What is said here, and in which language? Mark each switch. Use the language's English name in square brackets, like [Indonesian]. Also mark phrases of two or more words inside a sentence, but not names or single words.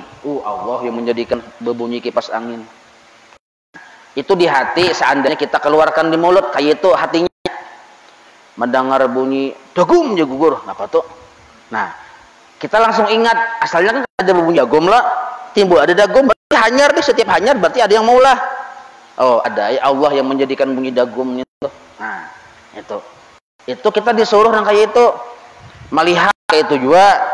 [Indonesian] Allah yang menjadikan berbunyi kipas angin. [Banjar] Itu di hati, seandainya kita keluarkan di mulut, kayak itu hatinya mendengar bunyi dagum ya gugur, apa tuh? Nah, kita langsung ingat, asalnya kan ada bunyi dagum lah, timbul ada dagum, berarti hanyar di setiap hanyar berarti ada yang maulah. [Indonesian] Oh, ada ya Allah yang menjadikan bunyi dagum itu. Nah, itu kita disuruh yang kayak itu, melihat kayak itu juga.